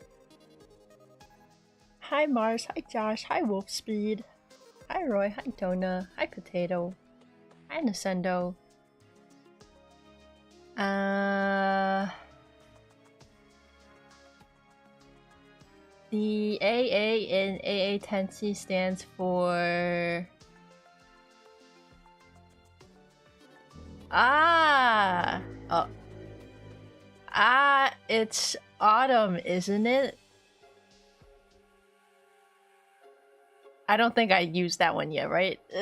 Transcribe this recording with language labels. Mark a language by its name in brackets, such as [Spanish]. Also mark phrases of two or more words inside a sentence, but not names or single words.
[English] Hi Mars, hi Josh, hi Wolfspeed. Hi Roy, hi Dona, hi Potato. Hi Nascendo. The AA in AA Tensi stands for... it's autumn, isn't it? I don't think I used that one yet, right?